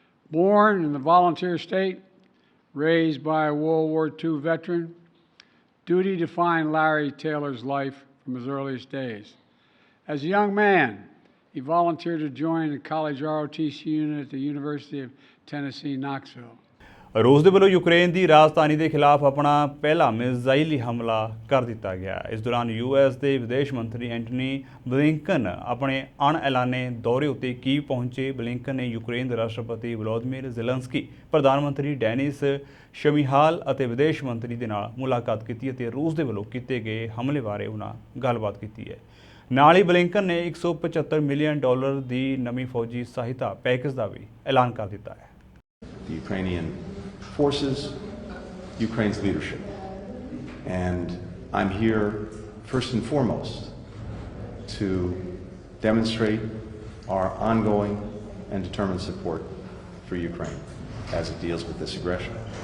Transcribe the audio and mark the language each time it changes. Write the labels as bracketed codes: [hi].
[en] Born in the volunteer state, raised by a World War II veteran, duty defined Larry Taylor's life from his earliest days. As a young man, he volunteered to join the college ROTC unit at the University of Tennessee, Knoxville. [pa] ਰੂਸ ਦੇ ਵੱਲੋਂ Ukraine ਦੀ ਰਾਜਧਾਨੀ ਦੇ ਖਿਲਾਫ ਆਪਣਾ ਪਹਿਲਾ ਮਿਜ਼ਾਈਲੀ ਹਮਲਾ ਕਰ ਦਿੱਤਾ ਗਿਆ। ਇਸ ਦੌਰਾਨ ਯੂਐਸ ਦੇ ਵਿਦੇਸ਼ ਮੰਤਰੀ ਐਂਟਨੀ ਬਲਿੰਕਨ ਆਪਣੇ ਅਣਐਲਾਨੇ ਦੌਰੇ ਉੱਤੇ ਕੀਵ ਪਹੁੰਚੇ। ਬਲਿੰਕਨ ਨੇ ਯੂਕਰੇਨ ਦੇ ਰਾਸ਼ਟਰਪਤੀ ਵਲੋਦੀਮੀਰ ਜ਼ੈਲੈਂਸਕੀ, ਪ੍ਰਧਾਨ ਮੰਤਰੀ ਡੈਨਿਸ ਸ਼ਮੀਹਾਲ ਅਤੇ ਵਿਦੇਸ਼ ਮੰਤਰੀ ਦੇ ਨਾਲ ਮੁਲਾਕਾਤ ਕੀਤੀ ਅਤੇ ਰੂਸ ਦੇ ਵੱਲੋਂ ਕੀਤੇ ਗਏ ਹਮਲੇ ਬਾਰੇ ਉਹਨਾਂ ਗੱਲਬਾਤ ਕੀਤੀ ਹੈ। ਨਾਲ ਹੀ ਬਲਿੰਕਨ ਨੇ $175 ਮਿਲੀਅਨ ਦੀ ਨਵੀਂ ਫੌਜੀ ਸਹਾਇਤਾ ਪੈਕੇਜ ਦਾ ਵੀ ਐਲਾਨ ਕਰ ਦਿੱਤਾ ਹੈ। [en] The Ukrainian forces, Ukraine's leadership. And I'm here first and foremost to demonstrate our ongoing and determined support for Ukraine as it deals with this aggression.